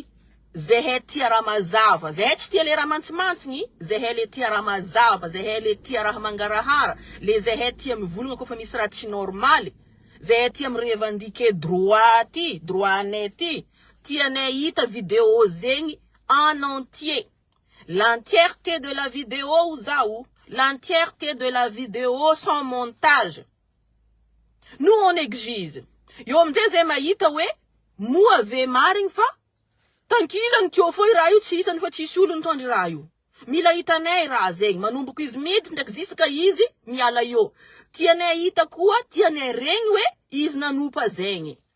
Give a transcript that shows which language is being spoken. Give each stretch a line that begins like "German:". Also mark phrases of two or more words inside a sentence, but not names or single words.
Malagasy: Zay tia raha mazava. Zay tsy tia le raha mantsimantsigny. Zay le tia raha mazava. Zay le tia raha mangarahara. Le zay tia mivolagna kofa misy raha tsy normaly. Zay tia mirevendiquer droit ty, droitnay ty. Tianay hita video zegny
French: en entier. L'entièreté de la vidéo zao. L'entièreté de la vidéo sans montage. Nous on exige.
Malagasy: Yo amjay zay mahita hoe moa ve marigny fa tankilany teo fo raha io tsy hitany fa tsisy olo nitondry raha io. Mila hitanay raha zegny manomboka izy mety ndraiky ziska izy miala io. Tianay hita koa tianay regny hoe izy nanompa zegny.